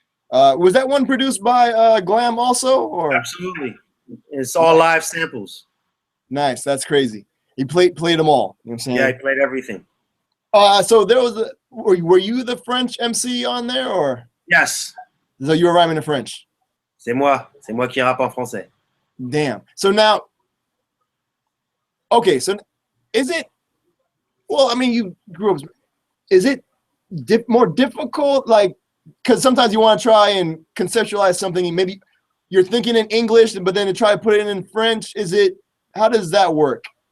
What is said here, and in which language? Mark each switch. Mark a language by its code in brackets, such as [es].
[en] Was that one produced by Glam also? Or? Absolutely. It's all live samples. Nice. That's crazy. He played them all. You know what I'm saying? Yeah, he played everything. So there was were you the French MC on there, or? Yes. So you were rhyming in French? [fr] C'est moi qui rappe en français. [en] Damn. So now, okay, so is it, well, I mean, you grew up, is it more difficult? Like, because sometimes you want to try and conceptualize something, and maybe you're thinking in English, but then to try to put it in French, how does that work?